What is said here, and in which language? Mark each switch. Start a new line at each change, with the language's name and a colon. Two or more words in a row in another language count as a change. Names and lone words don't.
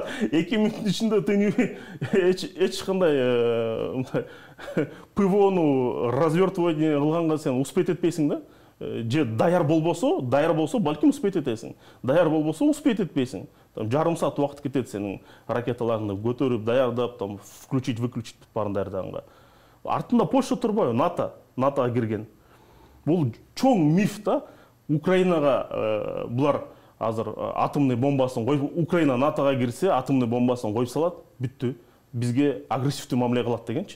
Kyrgyz: 2 мүнөттүн ичинде тыйын эч кандай ПВОну развертывание кылганга сен успеть этпейсиң да. Же даяр болбосо, балким успеть этесиң. Даяр болбосо успеть этпейсиң. Там жарым саат убакыт кетет сенин ракеталарыңды көтөрүп, даярдап, там
Russian: включить, выключить
Kyrgyz: барын даярдаганга. Артында Польша турбайбы? НАТОга кирген. Бул чоң миф да. Украинага булар азыр атомный бомбасын коюп, Украина НАТОга кирсе, атомный бомбасын коюп салат, бүттү. Бизге агрессивдүү мамиле кылат дегенчи.